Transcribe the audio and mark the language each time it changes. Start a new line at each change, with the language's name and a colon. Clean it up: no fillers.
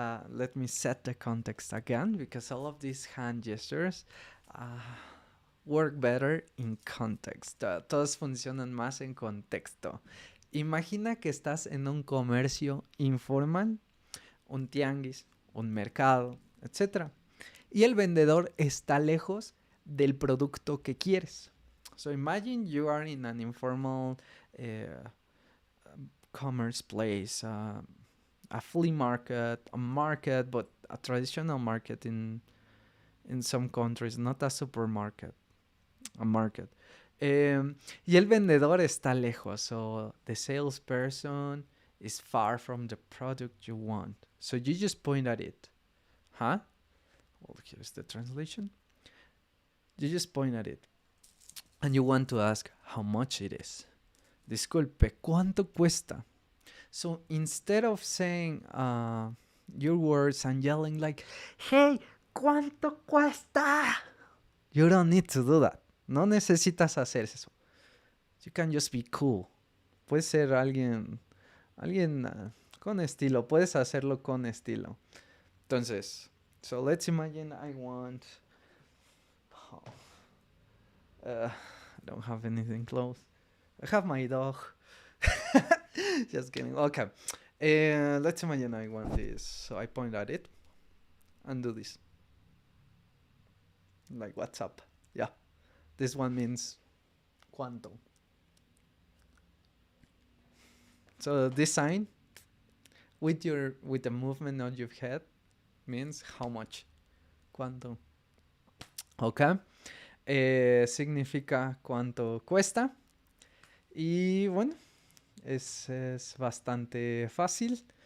English: Let me set the context again because all of these hand gestures work better in context.
Spanish: Todos funcionan más en contexto. Imagina que estás en un comercio informal, un tianguis, un mercado, etc. Y el vendedor está lejos del producto que quieres.
English: So imagine you are in an informal commerce place, a flea market, a market, but a traditional market in some countries, not a supermarket, a market.
Spanish: Y el vendedor está lejos,
English: so the salesperson is far from the product you want. So you just point at it. Huh? Well, here's the translation. You just point at it. And you want to ask how much it is.
Spanish: Disculpe, ¿cuánto cuesta?
English: So instead of saying your words and yelling like, hey,
Spanish: ¿cuánto cuesta?
English: You don't need to do that.
Spanish: No necesitas hacer eso.
English: You can just be cool.
Spanish: Puedes ser alguien con estilo. Puedes hacerlo con estilo.
English: Entonces, so let's imagine I want... I don't have anything close. I have my dog. Just kidding. Okay. Let's imagine I want this. So I point at it and do this. Like, what's up? Yeah. This one means cuánto. So this sign with the movement on your head means how much.
Spanish: Cuánto. Okay. Significa cuánto cuesta. Y bueno, es bastante fácil.